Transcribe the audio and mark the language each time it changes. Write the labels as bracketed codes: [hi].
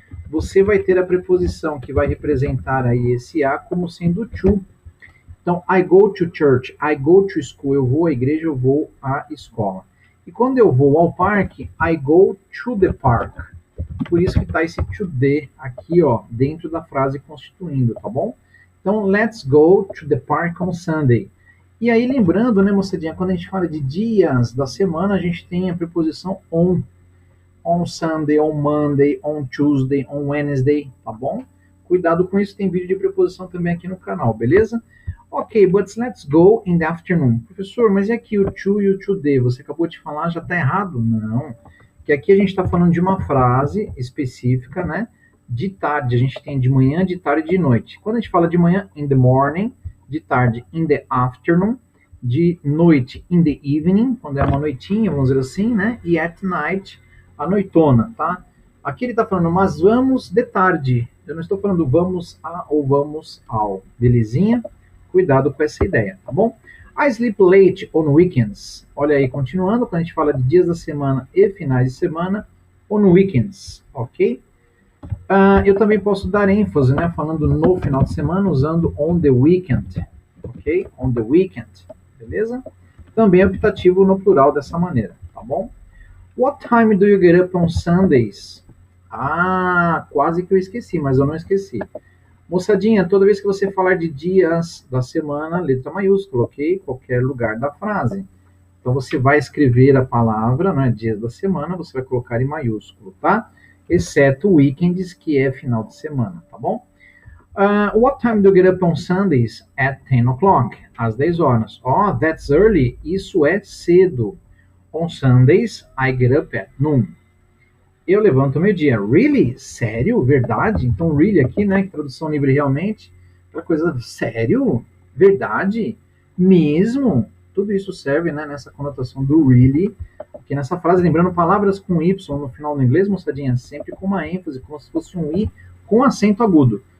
[pt] Você vai ter a preposição que vai representar aí esse a como sendo to. Então, [en] I go to church, I go to school, [pt] eu vou à igreja, eu vou à escola. E quando eu vou ao parque, [en] I go to the park. [pt] Por isso que está esse to the aqui, ó, dentro da frase constituindo, tá bom? [en] Então, let's go to the park on Sunday. [pt] E aí, lembrando, né, moçadinha, quando a gente fala de dias da semana, a gente tem a preposição on. [en] On Sunday, on Monday, on Tuesday, on Wednesday, tá bom? [pt] Cuidado com isso, tem vídeo de preposição também aqui no canal, beleza? [en] Ok, but let's go in the afternoon. [pt] Professor, mas e aqui o to e o to the? Você acabou de falar, já está errado? Não, que aqui a gente está falando de uma frase específica, né? De tarde, a gente tem de manhã, de tarde e de noite. Quando a gente fala de manhã, [en] in the morning, [pt] de tarde [en] in the afternoon, [pt] de noite [en] in the evening, [pt] quando é uma noitinha, vamos dizer assim, né? E [en] at night, [pt] a noitona, tá? Aqui ele está falando, mas vamos de tarde. Eu não estou falando vamos a ou vamos ao, belezinha? Cuidado com essa ideia, tá bom? [en] I sleep late on weekends. [pt] Olha aí, continuando, quando a gente fala de dias da semana e finais de semana, [en] on weekends, [pt] ok? Eu também posso dar ênfase, né, falando no final de semana, usando [en] on the weekend, [pt] ok? [en] On the weekend, [pt] beleza? Também é optativo no plural dessa maneira, tá bom? [en] What time do you get up on Sundays? [pt] Quase que eu esqueci, mas eu não esqueci. Moçadinha, toda vez que você falar de dias da semana, letra maiúscula, ok? Qualquer lugar da frase. Então você vai escrever a palavra, né, dias da semana, você vai colocar em maiúsculo, tá? Exceto weekends, que é final de semana, tá bom? [en] What time do you get up on Sundays? At 10 o'clock, [pt] às 10 horas. [en] Oh, that's early, [pt] isso é cedo. [en] On Sundays, I get up at noon. [pt] Eu levanto meio-dia. [en] Really? [pt] Sério? Verdade? Então, really aqui, né? Tradução livre realmente. Aquela coisa, sério? Verdade? Mesmo? Tudo isso serve, né, nessa conotação do really. Aqui nessa frase, lembrando palavras com Y no final do inglês, moçadinha, sempre com uma ênfase, como se fosse um I com acento agudo.